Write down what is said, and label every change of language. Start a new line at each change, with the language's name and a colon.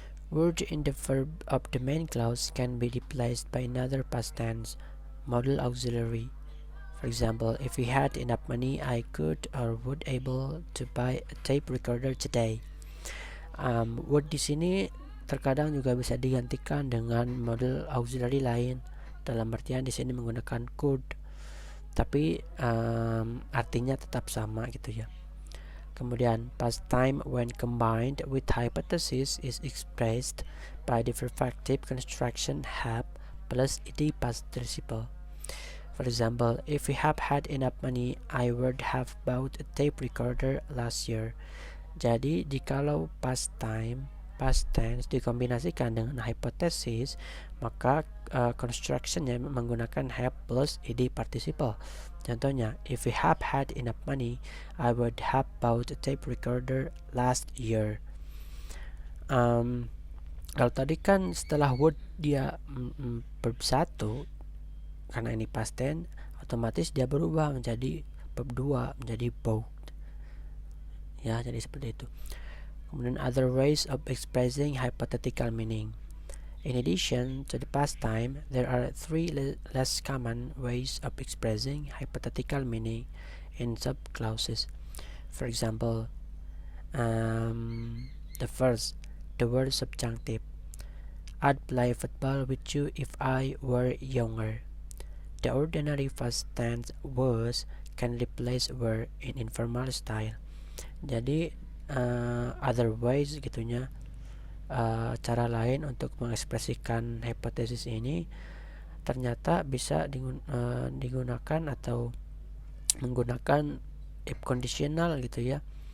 English: Word in the verb of the main clause can be replaced by another past tense modal auxiliary. For example, if we had enough money, I could or would able to buy a tape recorder today.
Indonesian: Word di sini terkadang juga bisa digantikan dengan modal auxiliary lain. Dalam artian di sini menggunakan could, tapi artinya tetap sama gitu ya.
English: Kemudian past time when combined with hypothesis is expressed by the perfective construction have plus ed past participle. For example, if we have had enough money, I would have bought a tape recorder last year.
Indonesian: Jadi jikalau past tense dikombinasikan dengan hypothesis, maka constructionnya menggunakan have plus ed participle.
English: Contohnya, if we have had enough money, I would have bought a tape recorder last year.
Indonesian: Kalau tadi kan setelah would dia verb 1, karena ini past tense, otomatis dia berubah menjadi verb 2, menjadi bought. Ya, jadi seperti itu.
English: Kemudian other ways of expressing hypothetical meaning. In addition to the past time, there are three less common ways of expressing hypothetical meaning in subclauses. For example, the first, the word subjunctive. I'd play football with you if I were younger. The ordinary past tense was can replace were in informal style.
Indonesian: Jadi
English: other ways
Indonesian: gitunya, cara lain untuk mengekspresikan hipotesis ini ternyata bisa digunakan atau menggunakan if conditional gitu ya.